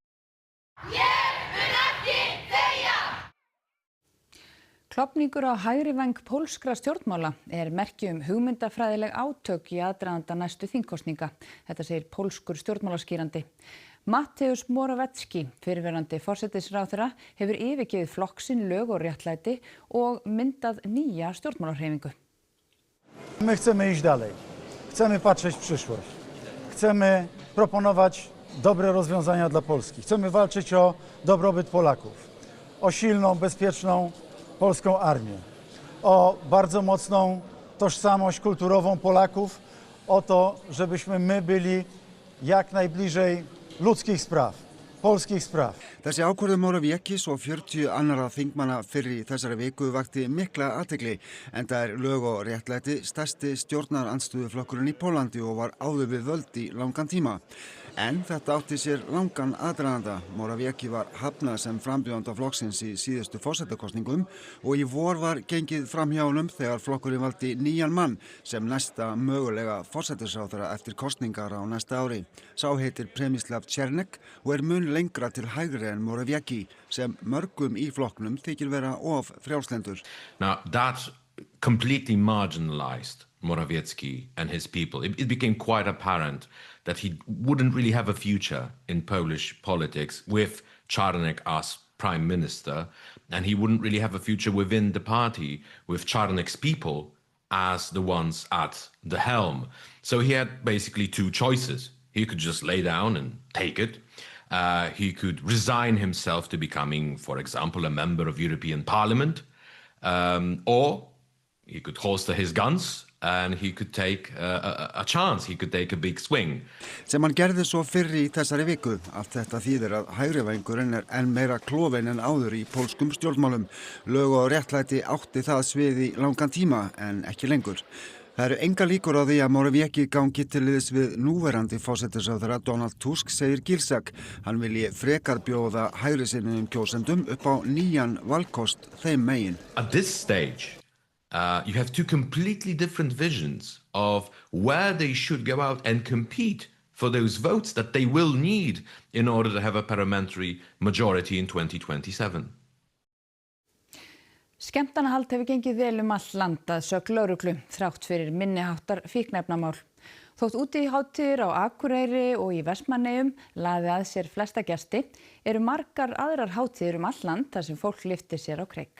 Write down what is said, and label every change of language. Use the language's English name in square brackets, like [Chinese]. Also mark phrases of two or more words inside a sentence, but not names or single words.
[Icelandic] Klofningur á hægri væng pólskra stjórnmála merki hugmyndafræðileg átök í aðdraganda næstu þingkosninga. Þetta segir pólskur stjórnmálaskýrandi. Mateusz Morawiecki, fyrrverandi forsætisráðherra, hefur yfirgefið flokk sinn, Lög og réttlæti og myndað nýja stjórnmálahreyfingu. [Polish] My chcemy iść dalej. Chcemy patrzeć w przyszłość. Chcemy proponować dobre rozwiązania dla Polski. Chcemy walczyć o dobrobyt Polaków, o silną, bezpieczną polską armię, o bardzo mocną tożsamość kulturową Polaków, o to, żebyśmy my byli jak najbliżej ludzkich spraw, polskich spraw. [Icelandic] Þessi ákvörðun Morawiecki og 40 annarra þingmanna fyrr í þessari viku vakti mikla athygli, enda Lög og réttlæti stærsti stjórnarandstöðuflokkurinn í Pólandi og var áður við völd í langan tíma. En þetta átti sér langan aðdraganda. Morawiecki var hafnað sem frambjóðanda flokksins í síðustu forsetakosningum og í vor var gengið fram hjá honum þegar flokkurinn valdi nýjan mann sem næsta mögulega forsetisráðherra eftir kosningar á næsta ári. Sá heitir Przemysław Czernek og mun lengra til hægri en Morawiecki sem mörgum í flokknum þykir vera of frjálslyndur. [English] Now that completely marginalized Morawiecki and his people. It became quite apparent that he wouldn't really have a future in Polish politics with Czarnek as prime minister, and he wouldn't really have a future within the party with Czarnek's people as the ones at the helm. So he had basically two choices. He could just lay down and take it. He could resign himself to becoming, for example, a member of European Parliament, Or he could holster his guns and he could take a chance, he could take a big swing. [Icelandic] Sem hann gerði svo fyrr í þessari viku. Allt þetta þýðir að hægrivængurinn enn meira klofinn en áður í pólskum stjórnmálum. Lög og réttlæti átti það svið í langan tíma en ekki lengur. Það eru engar líkur á því að Morawiecki gangi til liðs við núverandi forsætisráðherra Donald Tusk, segir Gilsak. Hann vilji frekar bjóða hægrisinnuðum kjósendum upp á nýjan valkost þeim megin. [English] At this stage, you have two completely different visions of where they should go out and compete for those votes that they will need in order to have a parliamentary majority in 2027. [Icelandic] Skemmtanahald hefur gengið vel all land að sögn lögreglu þrátt fyrir minniháttar fíkniefnamál. Þótt úti í hátíðir á Akureyri og í Vestmannaeyjum laði að sér flesta gesti, eru margar aðrar hátíðir all land þar sem fólk lyftir sér á kreik.